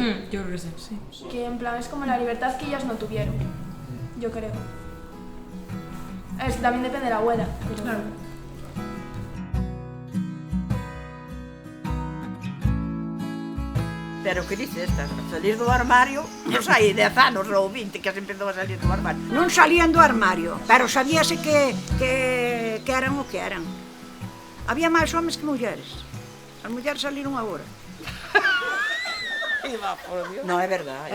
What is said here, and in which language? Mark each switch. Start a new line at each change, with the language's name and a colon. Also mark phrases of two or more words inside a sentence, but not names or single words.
Spanish: Yo creo que sí. Que en plan es como la libertad que ellas no tuvieron, yo creo. Es que también depende de la abuela. Pero... Claro. Pero que dices estas,
Galician: salir do armario, non hai 10 anos ou 20 que se empezou a salir do armario. Non salían do armario, pero sabíase que eran o que eran. Había máis homes que mulleres. As mulleres saliron agora. No, é verdade.